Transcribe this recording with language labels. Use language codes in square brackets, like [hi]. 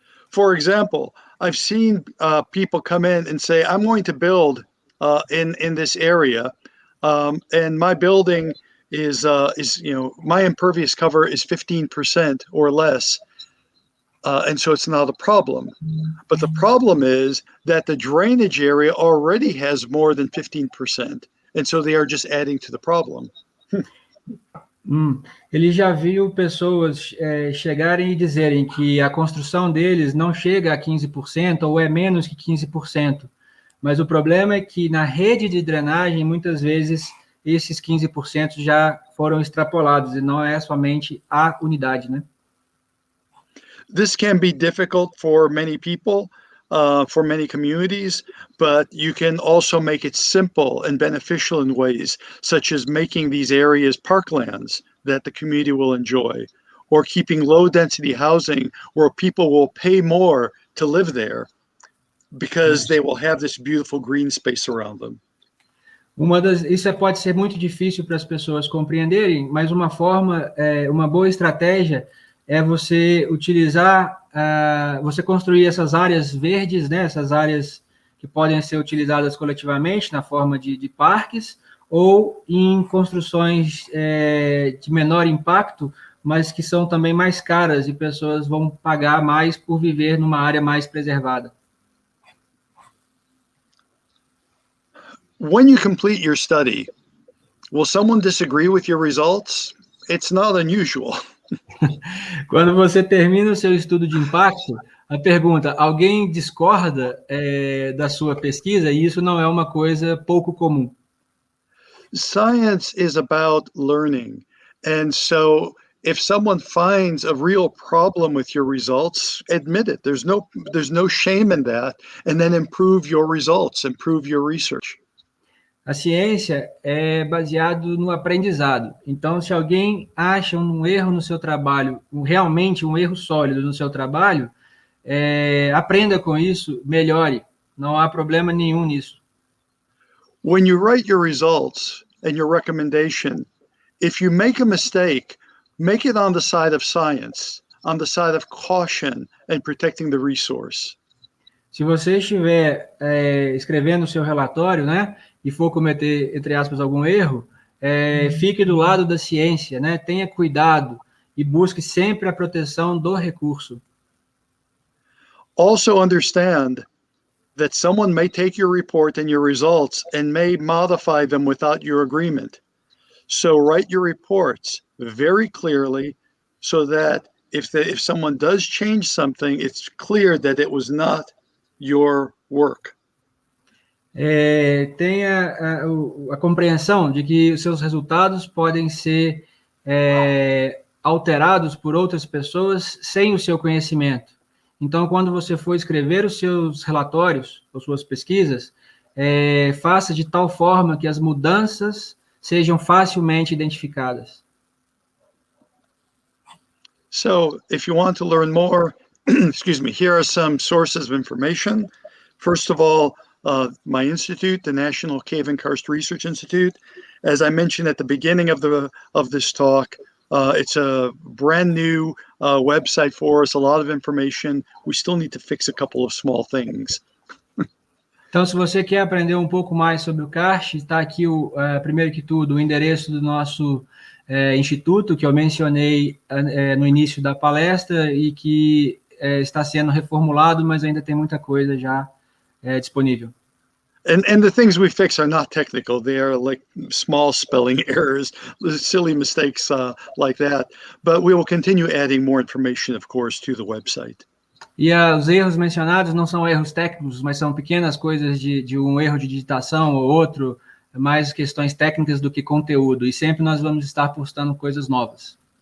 [en] For example, I've seen people come in and say, "I'm going to build in this area, and my building is my impervious cover is 15% or less." And so it's not a problem. But the problem is that the drainage area already has more than 15%. And so they are just adding to the problem. [pt] Ele já viu pessoas chegarem e dizerem que a construção deles não chega a 15% ou é menos que 15%. Mas o problema é que na rede de drenagem, muitas vezes, esses 15% já foram extrapolados, e não é somente a unidade, né? [en] This can be difficult for many people, for many communities, but you can also make it simple and beneficial in ways, such as making these areas parklands that the community will enjoy, or keeping low-density housing where people will pay more to live there because they will have this beautiful green space around them. [pt] Isso pode ser muito difícil para as pessoas compreenderem, mas uma boa estratégia é você utilizar, você construir essas áreas verdes, né, essas áreas que podem ser utilizadas coletivamente na forma de parques, ou em construções de menor impacto, mas que são também mais caras, e pessoas vão pagar mais por viver numa área mais preservada. [en] When you complete your study, will someone disagree with your results? It's not unusual. [pt] Quando você termina o seu estudo de impacto, a pergunta, alguém discorda da sua pesquisa? E isso não é uma coisa pouco comum. [en] Science is about learning. And so if someone finds a real problem with your results, admit it. There's no shame in that. And then improve your results, improve your research. [pt] A ciência é baseado no aprendizado. Então, se alguém acha um erro no seu trabalho, realmente um erro sólido no seu trabalho, aprenda com isso, melhore. Não há problema nenhum nisso. [en] When you write your results and your recommendation, if you make a mistake, make it on the side of science, on the side of caution and protecting the resource. [pt] Se você estiver escrevendo o seu relatório, né, e for cometer, entre aspas, algum erro, fique do lado da ciência, né, tenha cuidado e busque sempre a proteção do recurso. [en] Also understand that someone may take your report and your results and may modify them without your agreement. So write your reports very clearly so that if someone does change something, it's clear that it was not your work. [pt] Tenha a compreensão de que os seus resultados podem ser alterados por outras pessoas sem o seu conhecimento. Então, quando você for escrever os seus relatórios, ou suas pesquisas, faça de tal forma que as mudanças sejam facilmente identificadas. [en] So, if you want to learn more, excuse me, here are some sources of information. First of all, my institute, the National Cave and Karst Research Institute. As I mentioned at the beginning of this talk, it's a brand new website for us, a lot of information. We still need to fix a couple of small things. [pt] Então, se você quer aprender um pouco mais sobre o Karst, está aqui, primeiro que tudo, o endereço do nosso instituto, que eu mencionei no início da palestra e que está sendo reformulado, mas ainda tem muita coisa já disponível. [en] And the things we fix are not technical. They are like small spelling errors, silly mistakes like that. But we will continue adding more information, of course, to the website. [pt] E os erros mencionados não são erros técnicos, mas são pequenas coisas de um erro de digitação ou outro, mais questões técnicas do que conteúdo. E sempre nós vamos estar postando coisas novas.